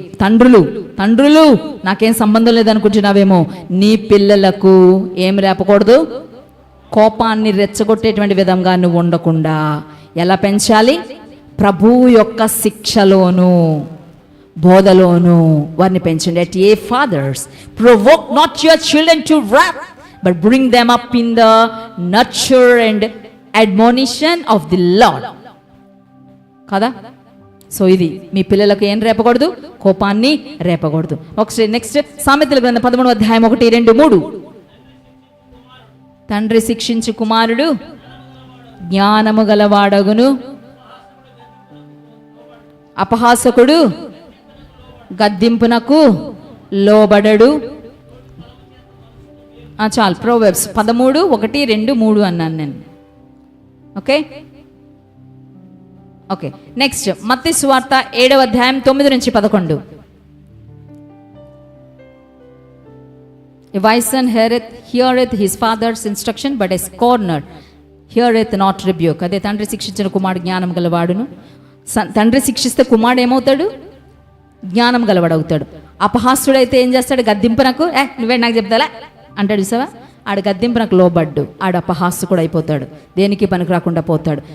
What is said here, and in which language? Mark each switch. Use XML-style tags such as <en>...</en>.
<te>తండ్రులు నాకేం సంబంధం లేదనుకుంటున్నావేమో. నీ పిల్లలకు ఏం రేపకూడదు? కోపాన్ని రెచ్చగొట్టేటువంటి విధంగా నువ్వు ఉండకుండా ఎలా పెంచాలి? ప్రభువు యొక్క శిక్షలోను బోధలోను వారిని పెంచండి.</te> <en>And ye fathers provoke not your children to wrath but bring them up in the nurture and admonition of the Lord.</en> <te>కదా? సో ఇది మీ పిల్లలకు ఏం రేపకూడదు? కోపాన్ని రేపకూడదు. ఒకసారి నెక్స్ట్ సామెతల గ్రంథం 13:1-2-3. తండ్రి శిక్షించు కుమారుడు జ్ఞానము గలవాడగును, అపహాసకుడు గద్దింపునకు లోబడడు. చాలు. ప్రోవర్బ్స్ 13:1-2-3 అన్నాను నేను. ఓకే. నెక్స్ట్ మత్తయి సువార్త 7:9-11.</te> <en>A wise son heareth his father's instruction, but a scorner heareth not rebuke.</en> <te>అదే తండ్రి శిక్షించిన కుమారుడు జ్ఞానం గలవాడును. తండ్రి శిక్షిస్తే కుమారుడు ఏమవుతాడు? జ్ఞానం గలవాడవుతాడు. అపహాస్యుడైతే ఏం చేస్తాడు? గద్దింపునకు నువ్వే నాకు చెప్తాలా అంటాడు. చూసావా? ఆడు గద్దింపునకు లోబడ్డు, ఆడు అపహాస్యుడు అయిపోతాడు, దేనికి పనికి రాకుండా పోతాడు.</te>